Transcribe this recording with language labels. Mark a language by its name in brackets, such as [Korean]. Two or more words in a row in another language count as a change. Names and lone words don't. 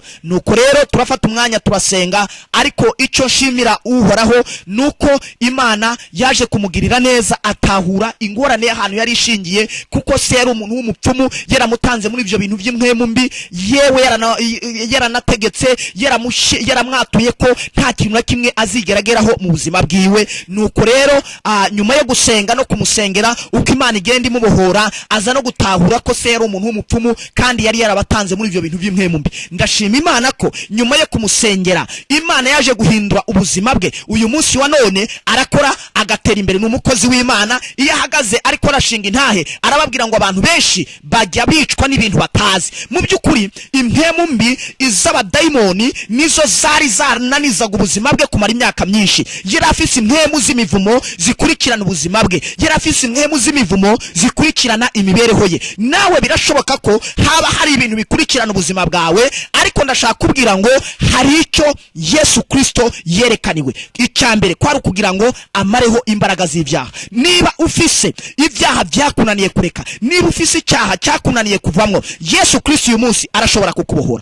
[Rundi] Nuko rero turafata umwanya turasenga, ariko icyo nshimira uhoraho nuko Imana yaje kumugirira neza, atahura ingorane y'ahantu yari ishingiye, kuko se yari umuntu w'umupfumu, yaramutanze muri ibyo bintu by'impwemu mbi, yewe yaranategetse yaramwatuye ko nta kintu na kimwe azigerageraho mu buzima bwiwe. Nuko rero nyuma yo gusenga no kumusengera, uko Imana igenda imubohora, aza no gutahura ko se yari umuntu w'umupfumu kandi yari yarabatanze muri ibyo bintu by'impwemu mbi. Ndashima Imana ko nyuma yo kumusengera Imana yaje guhindura ubuzima bwe. Uyu munsi wa none arakora agatera imbere, n'umukozi w'Imana. Iyo ahagaze ariko arashinga intahe, arababwira ngo abantu benshi bajya bicwa n'ibintu batazi. Mu by'ukuri impwemu mbi iz'abadayimoni nizo zari zananizaga ubuzima bwe kumara imyaka myinshi. Yari afise impwemu z'imivumo zikurikirana ubuzima bwe, yari afise impwemu z'imivumo zikurikirana imibereho ye. Nawe birashoboka ko haba hari ibintu bikurikirana ubuzima bwawe, ariko ndashaka kubwira ngo hari icyo Yesu Kristo yerekaniwe. Icyambere kwari kugira ngo amareho imbaraga z'ibyaha. Niba ufise ibyaha byakunaniye kureka, niba ufise icyaha cyakunaniye kuvamwo, Yesu Kristo uyu munsi arashobora kukubohora.